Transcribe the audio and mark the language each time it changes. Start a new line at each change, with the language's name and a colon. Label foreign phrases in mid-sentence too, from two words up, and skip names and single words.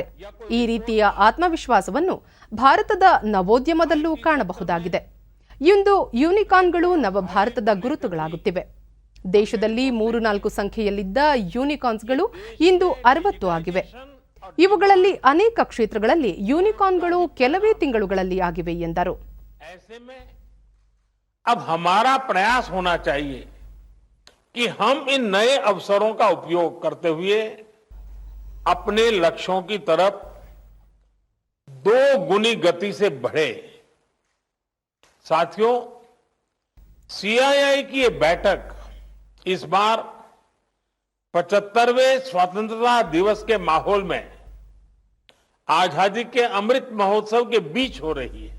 Kannada: ಈ ರೀತಿಯ ಆತ್ಮವಿಶ್ವಾಸವನ್ನು ಭಾರತದ ನವೋದ್ಯಮದಲ್ಲೂ ಕಾಣಬಹುದಾಗಿದೆ. ಇಂದು ಯೂನಿಕಾರ್ನ್ಗಳು ನವಭಾರತದ ಗುರುತುಗಳಾಗುತ್ತಿವೆ. ದೇಶದಲ್ಲಿ 3-4 ಸಂಖ್ಯೆಯಲ್ಲಿದ್ದ ಯೂನಿಕಾರ್ನ್ಸ್ಗಳು ಇಂದು 60 ಆಗಿವೆ. ಇವುಗಳಲ್ಲಿ ಅನೇಕ ಕ್ಷೇತ್ರಗಳಲ್ಲಿ ಯೂನಿಕಾರ್ನ್ಗಳು ಕೆಲವೇ ತಿಂಗಳುಗಳಲ್ಲಿ ಆಗಿವೆ ಎಂದರು.
Hindi: अब हमारा प्रयास होना चाहिए कि हम इन नए अवसरों का उपयोग करते हुए अपने लक्ष्यों की तरफ 2 गुनी गति से बढ़े। साथियों, सीआईआई की ये बैठक इस बार 75वें स्वतंत्रता दिवस के माहौल में आजादी के अमृत महोत्सव के बीच हो रही है।